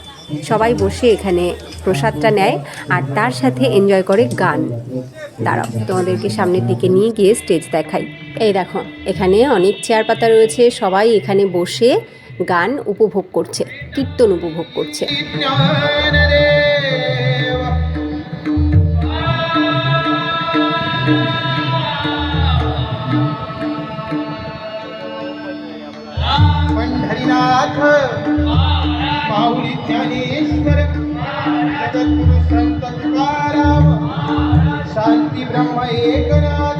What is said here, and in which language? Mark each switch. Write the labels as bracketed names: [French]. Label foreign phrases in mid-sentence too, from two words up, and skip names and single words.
[Bangla] সবাই বসে এখানে প্রসাদটা নেয় আর তার সাথে এনজয় করে গান। দাঁড়াও তোমাদেরকে সামনের দিকে নিয়ে গিয়ে স্টেজ দেখাই। এই দেখো এখানে অনেক চেয়ার পাতা রয়েছে, সবাই এখানে বসে গান উপভোগ করছে, কীর্তন উপভোগ করছে। [Marathi] पंढरीनाथ माऊली ज्ञानेश्वर जगद्गुरु संत तुकाराम शांती ब्रह्म एकनाथ